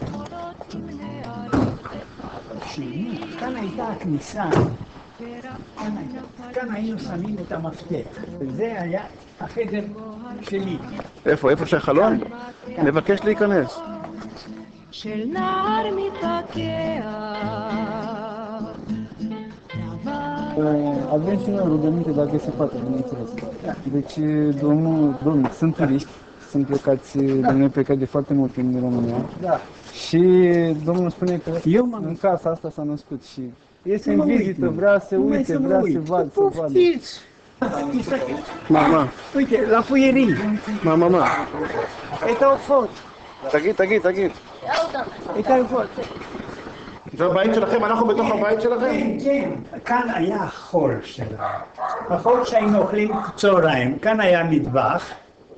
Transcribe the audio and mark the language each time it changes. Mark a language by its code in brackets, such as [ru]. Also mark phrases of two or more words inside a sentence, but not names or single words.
[he] כאן הייתה הכניסה, כאן היינו שמים את המפתח, וזה היה החדר שלי. איפה שהחלון? נבקש להיכנס. של נער מתפקע. [ro] Avem și noi rugăminte dacă se poate, bineînțeles. Deci, domnul, sunt turiști, sunt plecați, domnul plecat de foarte mult timp din România. Da. Și domnul spune că în casa asta s-a născut și este în vizită, vrea să uite, vrea să vadă. Poftiți! [he] מה? [ro] Uite, la fuierii. [he] מה? את העופות. תגיד. את העופות. זה הבית שלכם? אנחנו בתוך הבית שלכם? כן. כאן היה חול שלנו. החול שהיינו אוכלים צהריים. כאן היה מטבח.